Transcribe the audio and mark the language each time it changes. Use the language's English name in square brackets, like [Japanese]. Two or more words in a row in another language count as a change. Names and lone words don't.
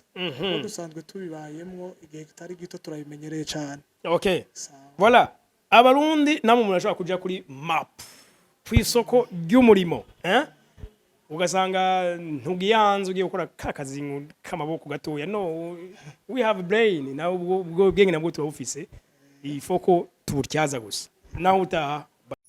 [Rundi] Dusanzwe tubibayemwo igihe kitari gito turabimenyereye cyane. Okay. Voilà. Abarundi namwe murashobora kuja kuri map kwisoko ry'umurimo, ugasanga ntugiyanze ugiye gukora kakazi k'amaboko gatoya. [English] No, we have brain [Rundi] na ubwo bwenge nabwo turabufise ifoko tubutyaza gusa naho utaha